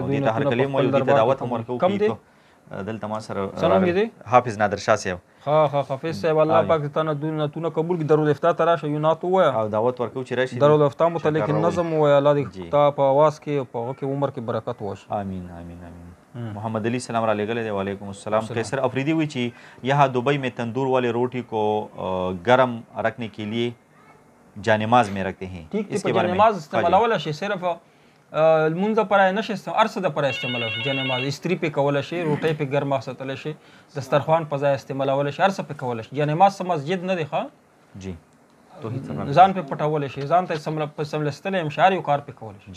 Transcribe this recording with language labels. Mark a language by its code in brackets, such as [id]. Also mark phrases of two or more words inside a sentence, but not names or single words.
[ps] دې ته هر کلیم وایو، دې ته دعوت هم ورکوو. کم دی دلته ما سره څه نوم یې دی؟ حافظ نادر شاه صاحب. ها حافظ صاحب الله پاک دې تا نعتونه قبول کړي. درالافتا ته راشه یو نعت ووایه او دعوت ورکوو چې راشي. درالافتا متعلق نظم ووایه، الله دې تا په اواز کې په هغه کې عمر کې برکت وشي. آمین آمین آمین. محمد علی سلام را لگلے دے. [ar] وعلیکم السلام. [ur] قیصر افریدی ہوئی چی یہاں دبئی میں تندور والے روٹی کو گرم رکھنے کے لیے جانماز میں رکھتے ہیں. ٹھیک ہے، [ps] جانماز استعمال ولا شي صرف المونځ لپاره نه شي، هر څه دپاره استعمالولی شي. جانماز استري پې کولی شي، روټۍ پې ګرمه ساتلی شي، دسترخوان په ځای استعمالولی شي، هر څه پې کولی شي. جانماز څه مسجد نه دی ښه جی، ځان پې پټولی شي، ځان ته سملستلی هم شي، هر یو کار پې کولی شي.